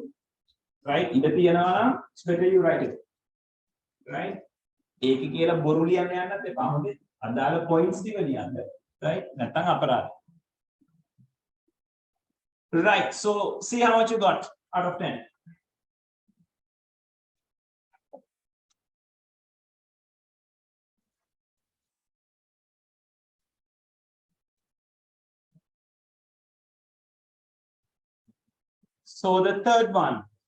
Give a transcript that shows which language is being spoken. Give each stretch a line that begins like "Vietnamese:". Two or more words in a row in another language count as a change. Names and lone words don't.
English: Right?
Sinhala: ඉඳ තියනවා නම්
English: it's better you write it. Right?
Sinhala: ඒකේ කියලා බොරු ලියන්න යන්නත් එපා. හොඳේ. අදාළ points ටික ලියන්න. Right? නැත්නම් අපරාධ.
English: Right. So see how much you got out of 10. So the third one.